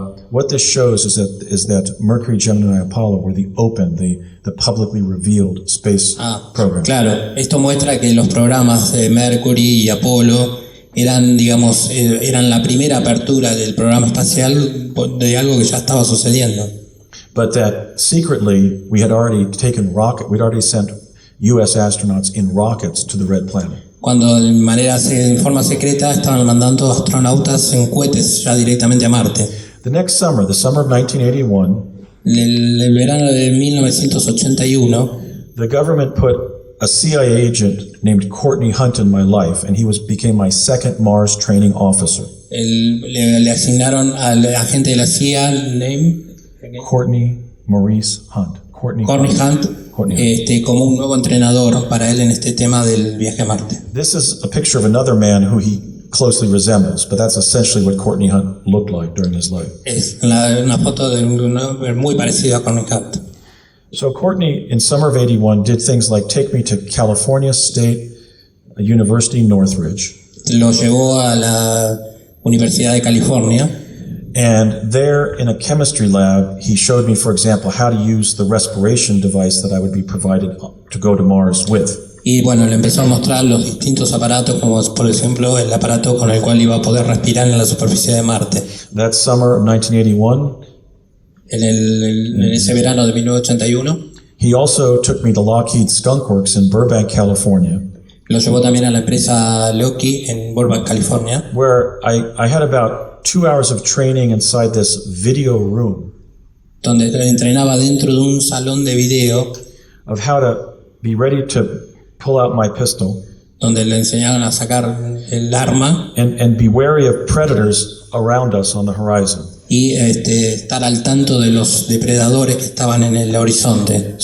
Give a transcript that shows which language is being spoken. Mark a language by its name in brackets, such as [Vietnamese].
[English] What this shows is that Mercury, Gemini, and Apollo were the publicly revealed space program. [Spanish] Claro, esto muestra que los programas de Mercury y Apolo eran la primera apertura del programa espacial de algo que ya estaba sucediendo. [English] But that secretly we'd already sent U.S. astronauts in rockets to the Red Planet. [Spanish] cuando en forma secreta estaban mandando astronautas en cohetes ya directamente a Marte. [English] The next summer, the summer of 1981, [Spanish] El verano de 1981, [English] the government put a CIA agent named Courtney Hunt in my life, and he became my second Mars training officer. [Spanish] le asignaron al agente de la CIA, [English] Courtney Maurice Hunt. [Spanish] Courtney Hunt, como un nuevo entrenador para él en este tema del viaje a Marte. [English] This is a picture of another man who he closely resembles, but that's essentially what Courtney Hunt looked like during his life. [Spanish] Es una foto de un hombre muy parecido a Courtney Hunt. [English] So Courtney, in summer of 81, did things like take me to California State University, Northridge. [Spanish] Lo llevó a la Universidad de California. [English] And there in a chemistry lab, he showed me, for example, how to use the respiration device that I would be provided to go to Mars with. [Spanish] Y bueno, le empezó a mostrar los distintos aparatos, como por ejemplo el aparato con el cual iba a poder respirar en la superficie de Marte. [English] That summer of 1981, [Spanish] en ese verano de 1981, [English] he also took me to Lockheed Skunk Works in Burbank, California, [Spanish] lo llevó también a la empresa Lockheed en Burbank, California, [English] where I had about 2 hours of training inside this video room [Spanish] donde entrenaba dentro de un salón de video, [English] of how to be ready to pull out my pistol [Spanish] donde le enseñaban a sacar el arma [English] and be wary of predators around us on the horizon. [Spanish] y estar al tanto de los depredadores que estaban en el horizonte.